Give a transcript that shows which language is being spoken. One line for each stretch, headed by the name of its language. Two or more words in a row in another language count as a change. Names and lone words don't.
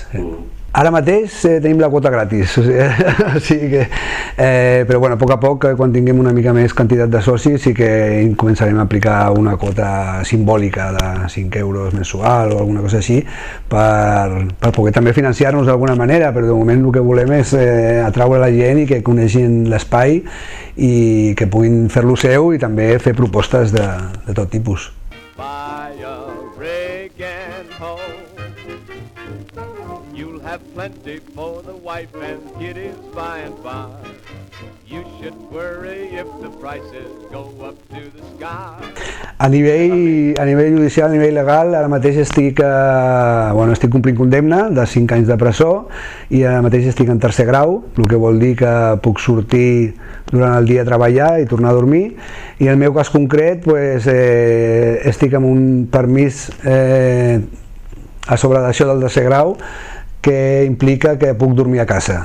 Catalan: Ara mateix tenim la quota gratis, però a poc a poc, quan tinguem una mica més quantitat de socis, sí que començarem a aplicar una quota simbòlica de 5 euros mensual o alguna cosa així, per poder també financiar-nos d'alguna manera. Però de moment el que volem és atraure la gent i que coneixin l'espai i que puguin fer-lo seu, i també fer propostes de tot tipus.
English: Have plenty for the wife and kiddies by and by. You should worry if the prices go up to the sky.
Catalan: A nivell judicial, a nivell legal, ara mateix estic complint condemna de 5 anys de presó, i ara mateix estic en tercer grau, el que vol dir que puc sortir durant el dia a treballar i tornar a dormir. I en el meu cas concret estic amb un permís a sobre d'això del tercer grau, que implica que puc dormir a casa.